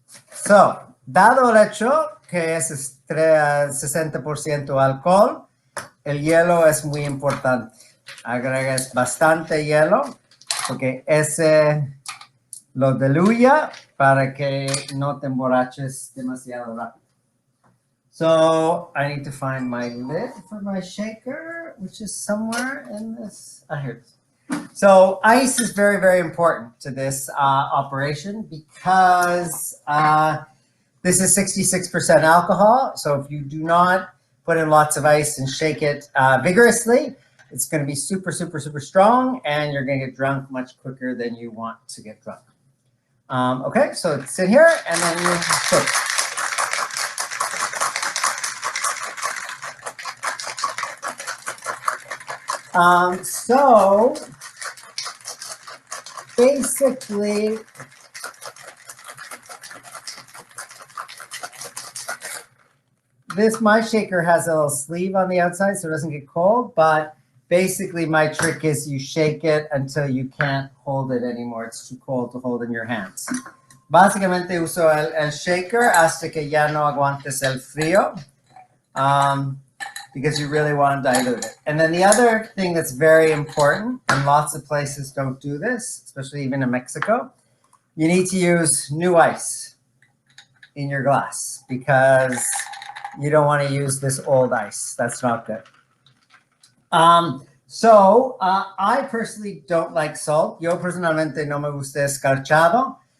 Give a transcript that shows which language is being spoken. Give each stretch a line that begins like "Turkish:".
Spanish: So, dado el hecho que es 60% alcohol, el hielo es muy importante. Agregas bastante hielo porque ese lo diluye para que no te emborraches demasiado rápido.
English: So, I need to find my lid for my shaker, which is somewhere in this. Here it is. So ice is very, very important to this operation because this is 66% alcohol. So if you do not put in lots of ice and shake it vigorously, it's going to be super, super, super strong, and you're going to get drunk much quicker than you want to get drunk. Okay, so it's in here, and then you shake. So basically, my shaker has a little sleeve on the outside so it doesn't get cold, but basically my trick is you shake it until you can't hold it anymore. It's too cold to hold in your hands.
Spanish: Básicamente uso el shaker hasta que ya no aguantes el frío.
English: Because you really want to dilute it. And then the other thing that's very important, and lots of places don't do this, especially even in Mexico, you need to use new ice in your glass because you don't want to use this old ice. That's not good. So I personally don't like salt.
Spanish: Yo personalmente no me gusta escarchado.